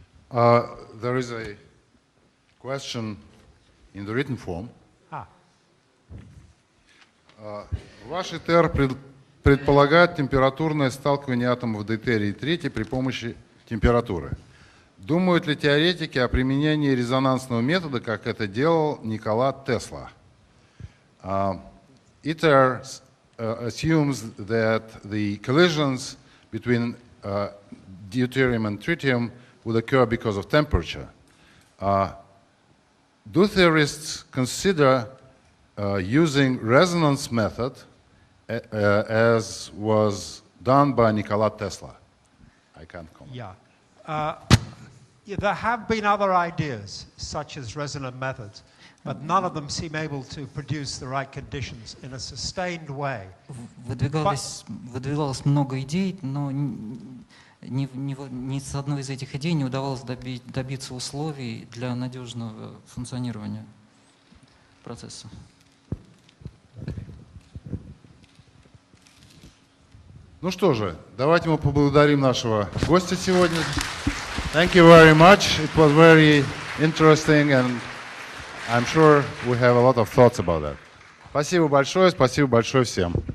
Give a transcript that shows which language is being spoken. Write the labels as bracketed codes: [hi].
[en] There is a question in the written form. [ru] Ваш ИТЕР предполагает температурное сталкивание атомов дейтерия и третий при помощи температуры. Думают ли теоретики о применении резонансного метода, как это делал Никола Тесла? [en] ITER assumes that the collisions between deuterium and tritium would occur because of temperature. Do theorists consider using resonance method as was done by Nikola Tesla? I can't comment. There have been other ideas, such as resonant methods, but none of them seem able to produce the right conditions in a sustained way. [ru] Выдвигалось много идей, но ни с одной из этих идей не удавалось добиться условий для надежного функционирования процесса. Ну что же, давайте мы поблагодарим нашего гостя сегодня. [en] Thank you very much. It was very interesting, and I'm sure we have a lot of thoughts about that. [ru] Спасибо большое всем.